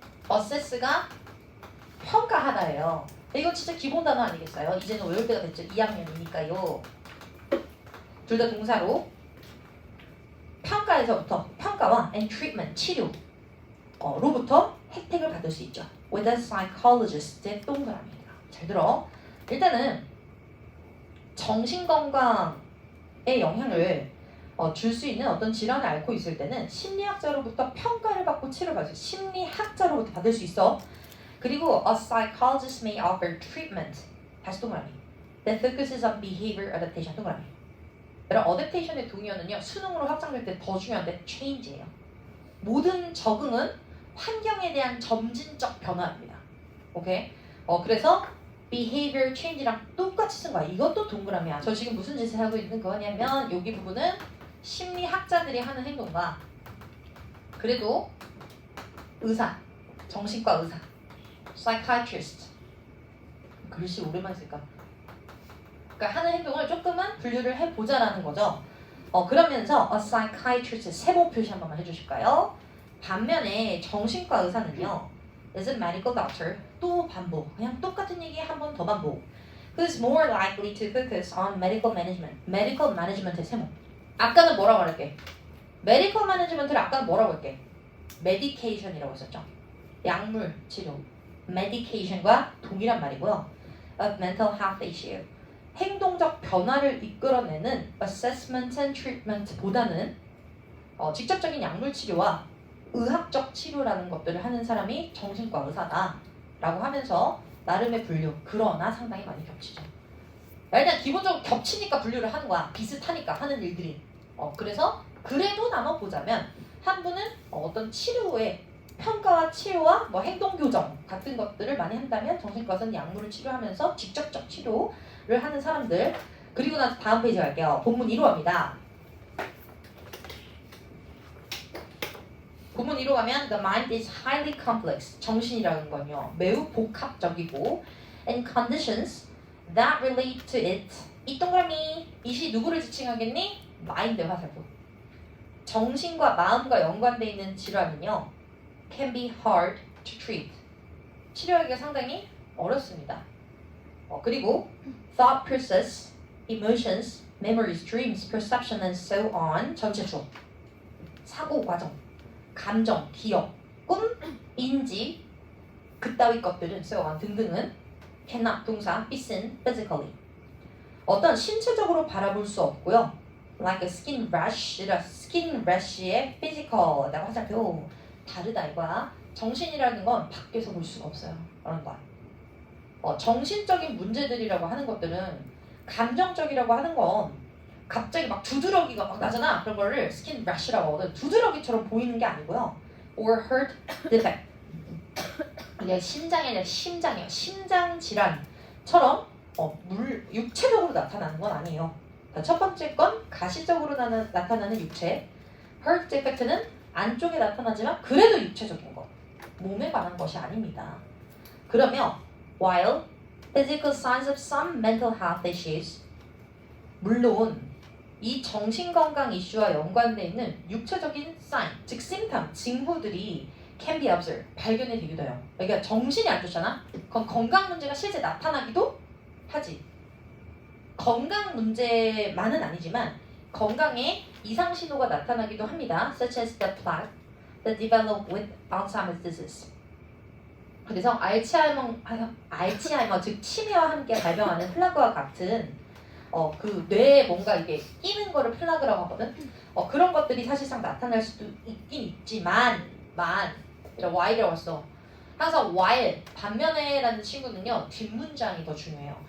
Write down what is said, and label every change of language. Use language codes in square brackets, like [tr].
[ko] assess가 평가하다예요. 이거 진짜 기본 단어 아니겠어요? 이제는 외울 때가 됐죠. 2학년이니까요. 둘 다 동사로 평가에서부터 평가와 [en] and treatment [ko] 치료 로부터 혜택을 받을 수 있죠. [en] With a psychologist의 동그라미입니다. [ko] 잘 들어. 일단은 정신건강에 영향을 줄 수 있는 어떤 질환을 앓고 있을 때는 심리학자로부터 평가를 받고 치료받을 심리학자로부터 받을 수 있어. [en] 그리고 a psychologist may offer treatment. [ko] 다시 동그라미. [en] That focuses on behavior adaptation. [ko] 동그라미. 여러분 어댑테이션의 동의어는요. 수능으로 확장될 때 더 중요한데 change예요. 모든 적응은 환경에 대한 점진적 변화입니다. 오케이? 그래서 behavior change랑 똑같이 쓴 거야. 이것도 동그라미야. 저 지금 무슨 짓을 하고 있는 거냐면 여기 부분은 심리학자들이 하는 행동과 그래도 의사, 정신과 의사, psychiatrist 글씨 오랜만에 쓸까? 그러니까 하는 행동을 조금은 분류를 해보자라는 거죠. 그러면서 a psychiatrist 세모 표시 한 번만 해주실까요? 반면에 정신과 의사는요, [en] is a medical doctor [ko] 또 반복, 그냥 똑같은 얘기 한 번 더 반복. [en] Who's more likely to focus on medical management? [ko] medical management의 세모. 아까는 뭐라고 말할게? medical management를 아까는 뭐라고 할게? medication이라고 했었죠. 약물 치료. medication과 동일한 말이고요. [en] of mental health issue. [ko] 행동적 변화를 이끌어내는 [en] assessment and treatment [ko] 보다는 직접적인 약물 치료와 의학적 치료라는 것들을 하는 사람이 정신과 의사다라고 하면서 나름의 분류. 그러나 상당히 많이 겹치죠. 일단 기본적으로 겹치니까 분류를 하는 거야. 비슷하니까 하는 일들이. 그래서 그래도 나눠보자면 한 분은 어떤 치료의 평가와 치료와 뭐 행동 교정 같은 것들을 많이 한다면 정신과에서는 약물을 치료하면서 직접적 치료를 하는 사람들. 그리고 나서 다음 페이지 갈게요. 본문 1호입니다. 본문 1호 가면 [en] the mind is highly complex. [ko] 정신이라는 건요 매우 복합적이고 [en] and conditions that relate to it. [ko] 이 동그라미 이시 누구를 지칭하겠니? 마인드 화살표. 정신과 마음과 연관되어 있는 질환은요 [en] can be hard to treat. [ko] 치료하기가 상당히 어렵습니다. [en] 그리고 thought process, emotions, memories, dreams, perception and so on [ko] 전체 주어. 사고 과정, 감정, 기억, 꿈, 인지 그따위 것들은 [en] so on [ko] 등등은 [en] cannot [ko] 동사 [en] be seen physically. [ko] 어떤 신체적으로 바라볼 수 없고요. [en] like a skin rash이라 skin rash의 physical이라고 [ko] 화살표. 다르다 이거야. 정신이라는 건 밖에서 볼 수가 없어요. 그런 거야. 정신적인 문제들이라고 하는 것들은 감정적이라고 하는 건 갑자기 막 두드러기가 막 나잖아. 그런 거를 skin rash라고 하거든. 두드러기처럼 보이는 게 아니고요. [en] or heart defect. [ko] 이게 심장이 아니라 심장이에요. 심장 질환처럼 육체적으로 나타나는 건 아니에요. 첫 번째 건 가시적으로 나타나는 육체. heart defect는 안쪽에 나타나지만 그래도 육체적인 것. 몸에 관한 것이 아닙니다. 그러면 [en] while physical signs of some mental health issues [ko] 물론 이 정신건강 이슈와 연관되어 있는 육체적인 sign, 즉 symptom, 징후들이 [en] can be observed, [ko] 발견이 되기도 해요. 그러니까 정신이 안 좋잖아? 그럼 건강 문제가 실제 나타나기도 하지. 건강 문제만은 아니지만 건강에 이상 신호가 나타나기도 합니다. [en] Such as the plaque that develop with Alzheimer's disease. [ko] 그래서 알츠하이머 즉 치매와 함께 발병하는 플라그와 같은 그 뇌에 뭔가 이게 끼는 거를 플라그라고 하거든. 그런 것들이 사실상 나타날 수도 있긴 있지만 이런 while이라고 했어. 항상 while 반면에라는 친구는요 뒷문장이 더 중요해요.